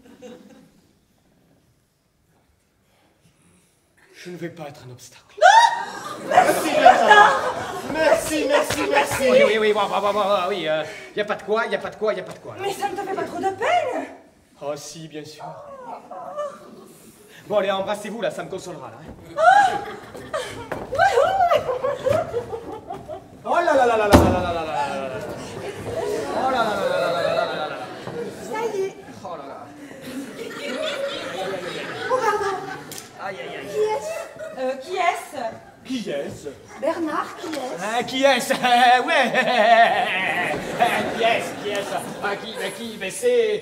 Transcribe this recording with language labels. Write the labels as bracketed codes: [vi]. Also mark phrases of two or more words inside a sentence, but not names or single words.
[fr] Je ne vais pas être un obstacle. Merci, Bernard. Merci. Oui, y a pas de quoi. Mais ça ne te fait pas trop de peine? Oh si, bien sûr. Bon, allez, embrassez-vous, là, ça me consolera, là. Hein. Oh là là là là là là là là là là là. Oh là là là là là là là là là. Ça y est. Oh là là. Oh, pardon. Aïe, aïe, aïe. Qui est-ce? Qui est-ce? Bernard, qui est-ce? Ah, qui est-ce? Ouais. Qui est-ce? Ah, qui? Mais c'est...